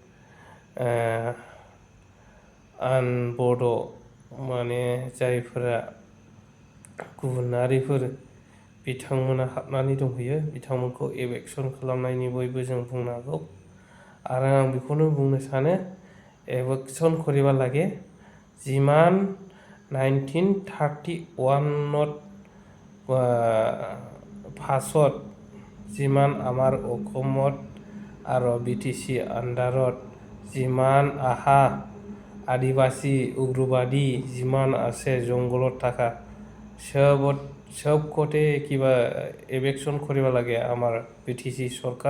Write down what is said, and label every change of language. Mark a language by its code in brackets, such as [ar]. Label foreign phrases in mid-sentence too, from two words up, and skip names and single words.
[brx] आनबड' माने जायफोरा गुबुनारिफोर बिथांमोना हाबनानै दंहैयो बिथांमोनखौ एभेक्सन खालामनायनि बयबो जों बुंनो हागौ। आरो आं बेखौनो बुंनो सानो [as] एभेक्सन কৰিব লাগে যিমান 1931 পাছত যিমান আমাৰ অসমত আৰু BTC আণ্ডাৰত যিমান আদিবাসী উগ্ৰবাদী যিমান আছে জংঘলত থকা সবকতে কিবা এভেকশ্যন কৰিব লাগে আমাৰ BTC চৰকাৰ।